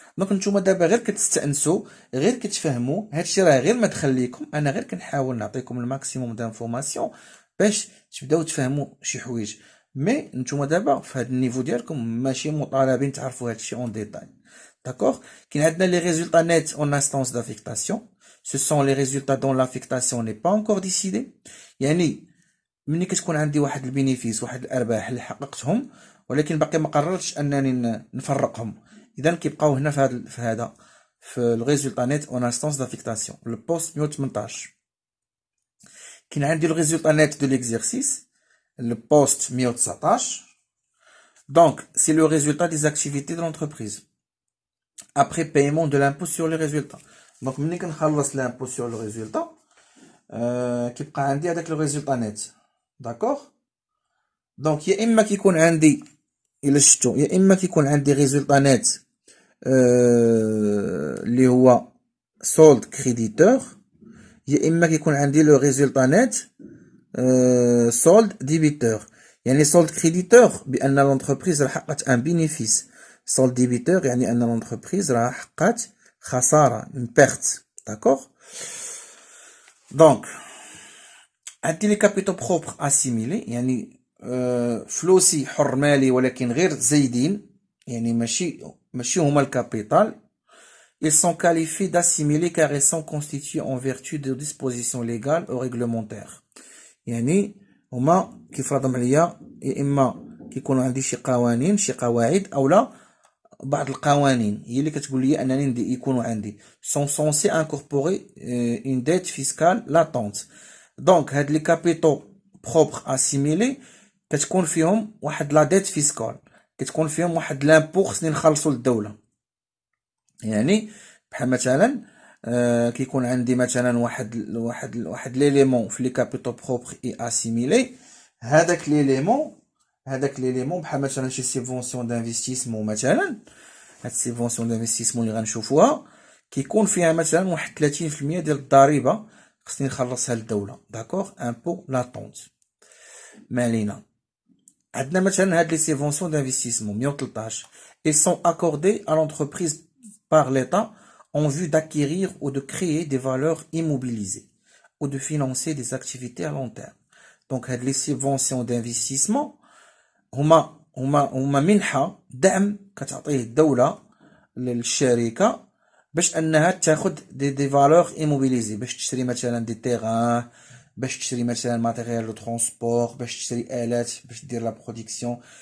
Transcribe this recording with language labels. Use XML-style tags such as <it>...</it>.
<ar>دونك نتوما دابا غير كتستانسوا غير كتفهموا هادشي، راه غير ما دخل ليكم، انا غير كنحاول نعطيكم الماكسيموم دانفورماسيون باش تبداو تفهموا شي حوايج. مي نتوما دابا في هاد النيفو ديالكم ماشي مطالبين تعرفوا هادشي اون ديتاي. داكوغ. كاين عندنا لي ريزولطا نيت اون انستانس دافيكتاسيون.</ar> <fr>Ce sont les résultats dont l'affectation n'est pas encore décidée.</fr> <ar>يعني ملي كتكون عندي واحد البينيفيس واحد الارباح اللي حققتهم ولكن باقي ما قررتش انني نفرقهم، اذا كيبقاو هنا في الريزولتا نت اون انستانس دافيكتاسيون البوست 118. كاين عندي الريزولتا نت دو ليكزيرسيس البوست 119.</ar> <fr>Donc, c'est le résultat des activités de l'entreprise. Après paiement de l'impôt sur les résultats. Donc,</fr> <ar>ملي كنخلص</ar> <fr>l'impôt sur le résultat,</fr> <ar>كيبقى عندي هذاك</ar> <fr>le résultat net. D'accord?</fr> <ar>Donc, يا إما كيكون عندي إلا شفتو يا إما كيكون عندي résultat net اللي هو solde créditeur, يا إما كيكون عندي le résultat net solde débiteur. يعني solde créditeur بأن l'entreprise راه حققت ان bénéfice. solde débiteur يعني أن l'entreprise راه حققت خسارة</ar> <fr>une perte. D'accord?</fr> <ar>Donc عندي لي كابيتو بروبر اسيميلي يعني فلوسي حر مالي ولكن غير زايدين يعني ماشي هما الكابيتال.</ar> <fr>Ils sont qualifiés d'assimilés car ils sont constitués en vertu de dispositions légales ou réglementaires.</fr> <ar>يعني هما كيفرضهم عليا يا اما كيكونوا عندي شي قوانين شي قواعد اولا بعض القوانين هي اللي كتقول لي انني يكونوا عندي</ar> <fr>sont censés incorporer une dette fiscale latente.</fr> <ar>دونك هاد لي كابيتو بروبر اسيميلي كتكون فيهم واحد لا ديت فيسكال كتكون فيهم واحد لامبو خصني نخلصو للدوله. يعني بحال مثلا كيكون عندي مثلا واحد ليليمون في لي كابيتو بروبر اي اسيميلي. هذاك ليليمون بحال مثلا شي سيفونسيون دانفستيسمون مثلا هاد السيفونسيون دانفستيسمون اللي غنشوفوها كيكون فيها مثلا واحد 30% ديال الضريبه خصني نخلصها للدوله. داكوغ امبو لاتونت. ما علينا. عندنا مثلا هاد لي سيفونسيون دانفستيسمون</ar> <fr>113 ils sont accordés à l'entreprise par l'État en vue d'acquérir ou de créer des valeurs immobilisées ou de financer des activités à long terme.</fr> <ar>Donc هاد لي سيفونسيون دانفستيسمون هما منحة دعم كتعطيه الدولة للشركة باش انها تاخد دي فالور ايموبيليزي باش تشري مثلا دي تيغان باش تشري مثلا ماتيريال لو ترونسبور باش تشري آلات باش دير لا برودكسيون.</ar>